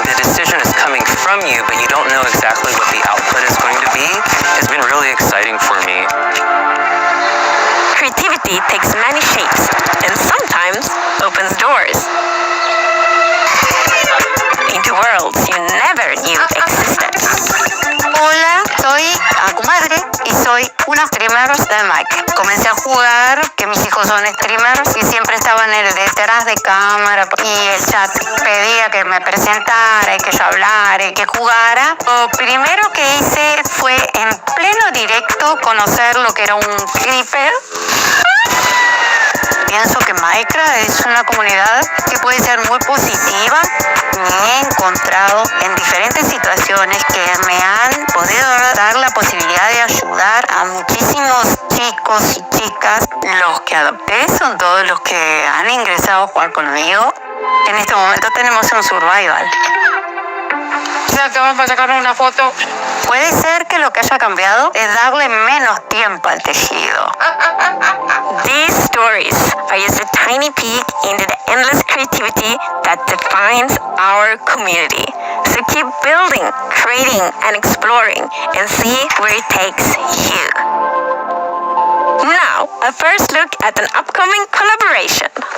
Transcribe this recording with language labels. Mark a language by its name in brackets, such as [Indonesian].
[English] The decision is coming from you, but you don't know exactly what the output is going to be, has been really exciting for me. Creativity takes many shapes and sometimes opens doors into worlds you never knew existed. [Spanish] Hola, soy comadre y soy una streamer de Minecraft. Comencé a jugar, que mis hijos son streamers y siempre estaban detrás de cámara y el chat pedía que me presentara y que yo hablara y que jugara. Lo primero que hice fue en pleno directo conocer lo que era un creeper. Pienso que Minecraft es una comunidad que puede ser muy positiva. Me he encontrado en diferentes situaciones que me han podido dar la posibilidad de ayudar a muchísimos chicos y chicas. Los que adopté son todos los que han ingresado a jugar conmigo. En este momento tenemos un survival. Ya que vamos a sacar una foto. Puede ser que lo que haya cambiado es darle menos tiempo al tejido. [English] These stories are just a tiny peek into the endless creativity that defines our community. So keep building, creating, and exploring and see where it takes you. Now, a first look at an upcoming collaboration.